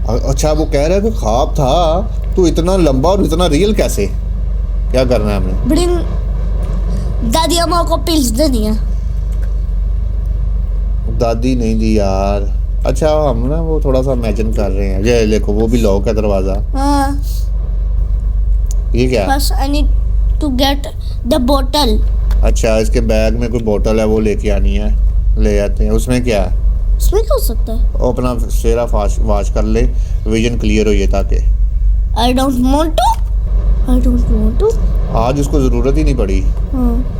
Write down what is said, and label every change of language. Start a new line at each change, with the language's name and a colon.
Hindi: अच्छा वो कह रहा है कि ख्वाब था, तो इतना लंबा और इतना रियल कैसे? क्या करना है हमने? Bring दादी अम्मा को पिल्स देनी है। दादी नहीं दी यार। अच्छा हम ना वो थोड़ा सा इमेजिन कर रहे हैं। ये देखो वो भी लॉक है दरवाजा। हाँ, ये क्या है?
English: बस I need to get the bottle.
Hindi: अच्छा इसके बैग में कोई बोतल है, वो लेके आनी है, ले आते हैं। उसमें क्या है? इसमें क्या हो सकता है? वो अपना चेहरा वाश कर ले, विजन क्लियर हो ये ताकि।
English: I don't want to. I don't want to.
Hindi: आज उसको जरूरत ही नहीं पड़ी, हाँ,